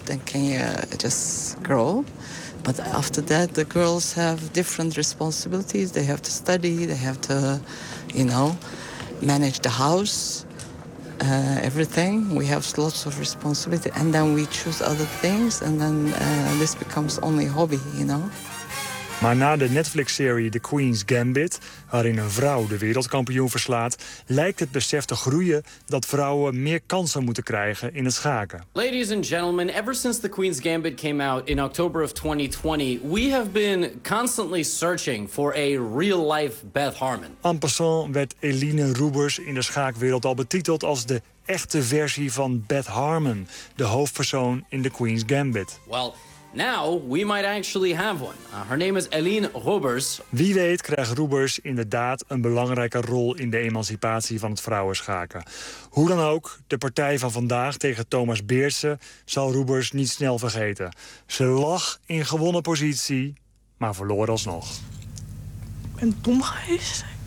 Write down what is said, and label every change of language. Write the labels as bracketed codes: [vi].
[en] Then can you just grow? But after that, the girls have different responsibilities. They have to study. They have to, you know, manage the house, everything. We have lots of responsibility. And then we choose other things. And then this becomes only a hobby, you know. [nl] Maar na de Netflix-serie The Queen's Gambit, waarin een vrouw de wereldkampioen verslaat, lijkt het besef te groeien dat vrouwen meer kansen moeten krijgen in het schaken. [en] Ladies and gentlemen, ever since The Queen's Gambit came out in October of 2020, we have been constantly searching for a real-life Beth Harmon. [nl] En passant werd Eline Roebers in de schaakwereld al betiteld als de echte versie van Beth Harmon, de hoofdpersoon in The Queen's Gambit. [en] Well, now we might actually have one. Her name is Eline Roebers. [nl] Wie weet krijgt Roebers inderdaad een belangrijke rol in de emancipatie van het vrouwenschaken. Hoe dan ook, de partij van vandaag tegen Thomas Beertse zal Roebers niet snel vergeten. Ze lag in gewonnen positie, maar verloor alsnog. Ik ben dom geweest.